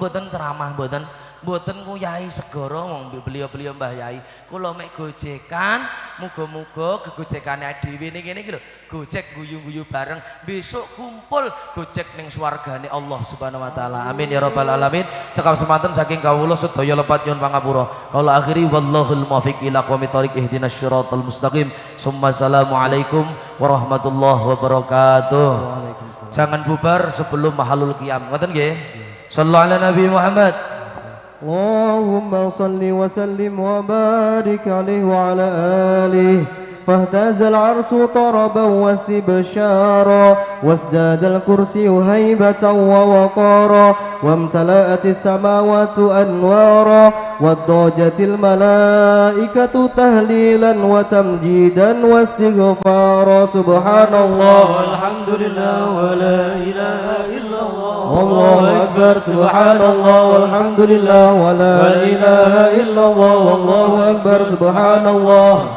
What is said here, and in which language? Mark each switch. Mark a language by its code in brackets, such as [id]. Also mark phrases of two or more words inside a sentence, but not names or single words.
[jv] mboten ceramah mboten nguyai segara wong beliau Mbah Yai kula mek gojekan muga-muga gegojekane dhewe niki lho gojek guyu-guyu bareng besok kumpul gojek ning swargane [ar] الله سبحانه وتعالى آمين يا رب العالمين [jv] cekap semanten saking kawula sedaya lepat nyuwun pangapura kaula akhiri [ar] والله الموفق إلى أقوم الطريق اهدنا الصراط المستقيم ثم السلام عليكم ورحمة الله وبركاته [id] jangan bubar sebelum [ar] محل القيام [jv] ngoten nggih [ar] صلى الله على النبي محمد اللهم صل وسلم وبارك عليه وعلى آله فاهتز العرش طربا واستبشارا وازداد الكرسي هيبة ووقارا وامتلأت السماوات أنوارا وضاجت الملائكة تهليلا وتمجيدا واستغفارا سبحان الله والحمد لله ولا إله إلا الله والله أكبر سبحان الله والحمد لله ولا إله إلا الله والله أكبر سبحان الله